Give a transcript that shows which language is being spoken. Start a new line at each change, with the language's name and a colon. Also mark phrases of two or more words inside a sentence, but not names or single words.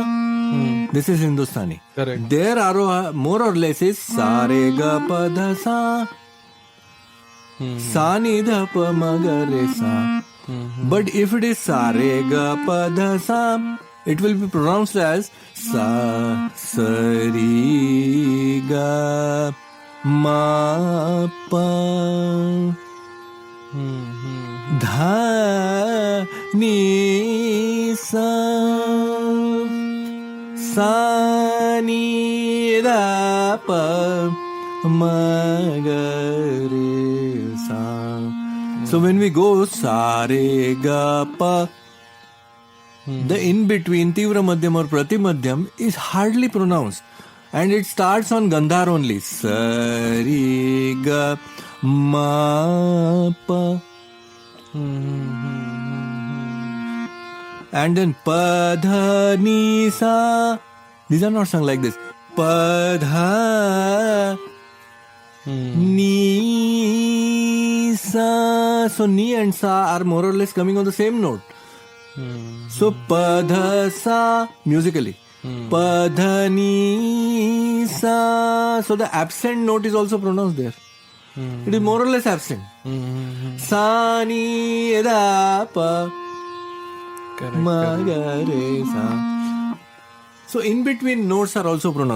English: This is Hindustani. Correct. Their aroha more or less is
Hindi: sa re ga pa dha sa. Sa ni dha pa ma ga re sa.
English: But if it is
Hindi: sa re ga pa dha sa,
English: it will be pronounced as
Hindi: sa ri ga ma pa dha ni sa ni da pa ma ga re sa.
English: So when we go
Hindi: sa re ga pa,
English: the in-between,
Hindi: Tivra Madhyam
English: or Pratimadhyam is hardly pronounced. And it starts on Gandhar only.
Hindi: Sa, ri, ga, ma, pa. And then pa, dha, ni, sa.
English: These are not sung like this.
Hindi: Pa, dha, ni, sa.
English: So, ni and sa are more or less coming on the same note. So,
Hindi: pa, dha, sa, musically. Pa, dha, ni, sa.
English: So, the absent note is also pronounced there. It is more or less absent.
Hindi: Sa, ni, da, pa, ma, ga, re, sa.
English: So, in between notes are also pronounced.